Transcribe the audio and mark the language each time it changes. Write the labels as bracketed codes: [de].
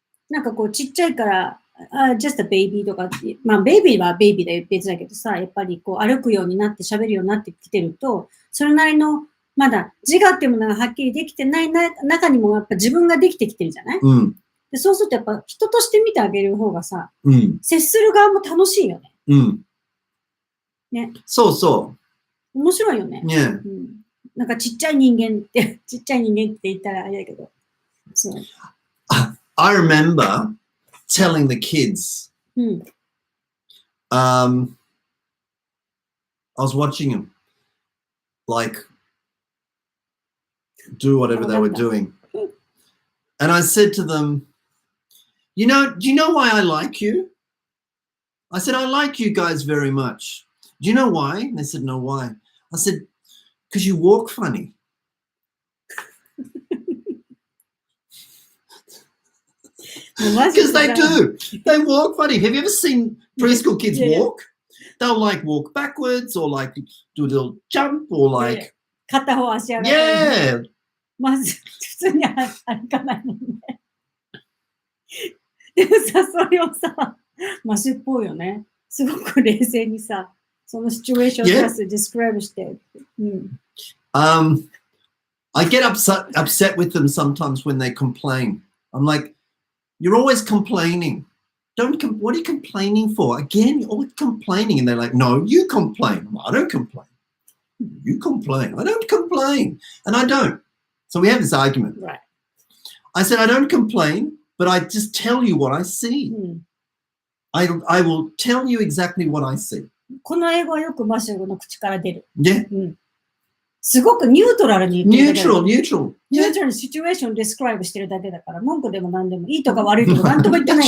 [ja] なんかこう、ちっちゃいから、 [en] just a baby [ja] とか、まあ、ベイビーはベイビーで別だけどさ、やっぱりこう、歩くようになって喋るようになってきてると、それなりの、まだ自我っていうものがはっきりできてない中にもやっぱ自分ができてきてるじゃない、でそうするとやっぱ人として見てあげる方がさ、接する側も楽しいよね。ね。そう。面白いよね。なんかちっちゃい人間って言ったらあれだけど。そう。 [en] I remember telling the kids, I was watching them, like, do whatever they were doing. And I said to them, do you know why I like you? I said, I like you guys very much. Do you know why? And they said, no, why? I said, because you walk funny. Because they do. They walk funny. Have you ever seen preschool kids walk? They'll like walk backwards or like do a little jump or like. [ja] 片方足上がる。 [en] Yeah. [ja] まず普通に歩かないもんね。でもさ、それをさ、マシュっぽいよね。すごく冷静にさ、そのシチュエーションをディスクライブして。 [en] I get upset with them sometimes when they complain. I'm like, you're always complaining. What are you complaining for? Again, you're always complaining. And they're like, no, you complain. I don't complain. You complain. I don't complain. And I don't. So we have this argument. Right. I said, I don't complain, but I just tell you what I see. [ja] うん、 [en] I will tell you exactly what I see. [ja] この英語はよくマシューの口から出る。 [en] Yeah. [ja] うん、すごくニュートラルに言ってるだけだ [en] Neutral, neutral. [ja] ニュートラルにシチュエーションをディスクライブしてるだけだから、文句でも何でもいいとか悪いとか何とも言ってない